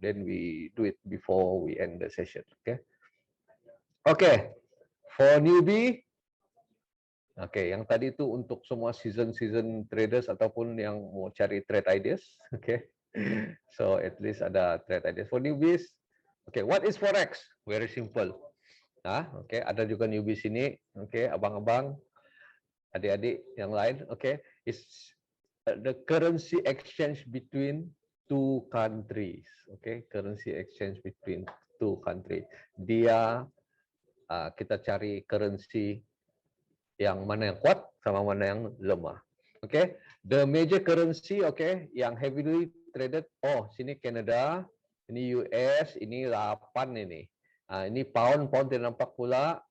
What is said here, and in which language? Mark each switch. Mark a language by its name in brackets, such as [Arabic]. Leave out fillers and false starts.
[English] Then we do it before we end the session. Okay. Okay. [Malay] For newbie, okay, yang tadi itu untuk semua season traders ataupun yang mau cari trade ideas. Okay. [English] So at least ada trade ideas for newbies. Okay, what is forex? Very simple. [Malay] Oke, ada juga newbie sini. Oke, abang-abang, adik-adik yang lain. [English] Oke, it's the currency exchange between two countries. Oke, currency exchange between two countries. [Malay] Dia kita cari currency yang mana yang kuat sama mana yang lemah. [English] Oke, the major currency, oke, yang heavily traded. [Malay] Oh, sini Canada, ini US, ini 8 ini. Ini pound tidak nampak pula.